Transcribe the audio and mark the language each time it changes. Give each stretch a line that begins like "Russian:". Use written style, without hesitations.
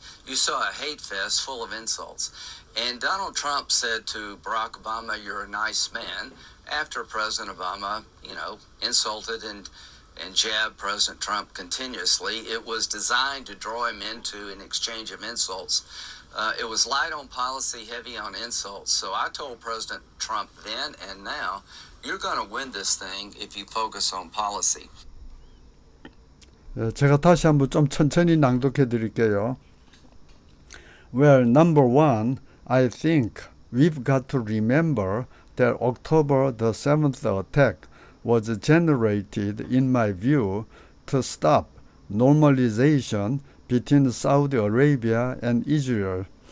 English: You saw a hate fest full of insults. And Donald Trump said to Barack Obama, "You're a nice man," after President Obama, insulted and jabbed President Trump continuously. It was designed to draw him into an exchange of insults. It was light on policy, heavy on insults. So I told President Trump then and now, you're going to win this thing if you focus on policy.
Korean: 제가 다시 한번 좀 천천히 낭독해 드릴게요.
English: Well, number one, I think we've got to remember that October the 7th attack was generated, in my view, to stop normalization between Saudi Arabia and Israel.